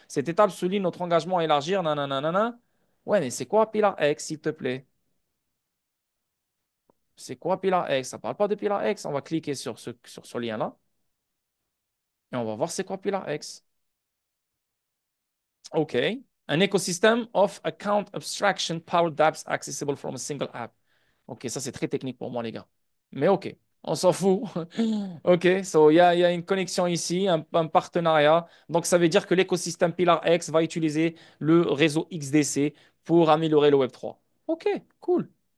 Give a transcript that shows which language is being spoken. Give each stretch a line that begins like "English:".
French: Cette étape souligne notre engagement à élargir. Nanana. Ouais, mais c'est quoi Pilar X, s'il te plaît? C'est quoi Pilar X? Ça ne parle pas de Pilar X. On va cliquer sur ce lien-là et on va voir c'est quoi Pilar X. OK.
English: An ecosystem of account abstraction powered apps accessible from a single app.
French: OK, ça c'est très technique pour moi, les gars. Mais OK, on s'en fout. OK, so il y a une connexion ici, un partenariat. Donc ça veut dire que l'écosystème Pilar X va utiliser le réseau XDC pour améliorer le Web3. OK, cool.